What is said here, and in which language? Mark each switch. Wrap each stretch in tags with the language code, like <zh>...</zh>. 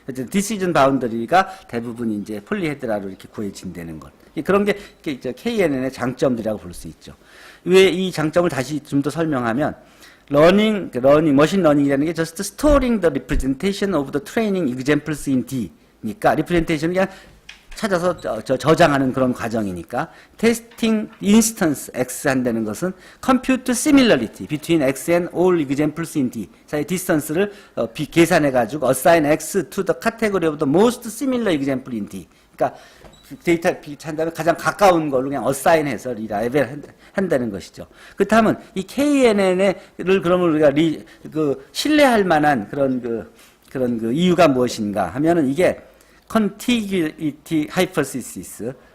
<ko>디시전 바운더리가 대부분 이제 폴리헤드라로 이렇게 구해진다는 것. 그런 게 KNN의 장점들이라고 볼 수 있죠. 왜 이 장점을 다시 좀 더 설명하면, 머신 러닝이라는 게</ko> <en>just storing the representation of the training examples in D. 니까, representation을</en> <ko>그냥 찾아서 저장하는 그런 과정이니까,</ko> <en>testing instance X 한다는 것은 compute similarity between X and all examples in D. 사이 distance를</en> <ko>계산해가지고</ko> <en>assign X to the category of the most similar example in D. 그러니까,</en> <ko>데이터 비슷한 다음에 가장 가까운 걸로 그냥 어사인해서 리라이벨 한다는 것이죠. 그렇다면 이 KNN을 그러면 우리가 신뢰할 만한 그런 그 이유가 무엇인가 하면은 이게 contiguity hypothesis</ko>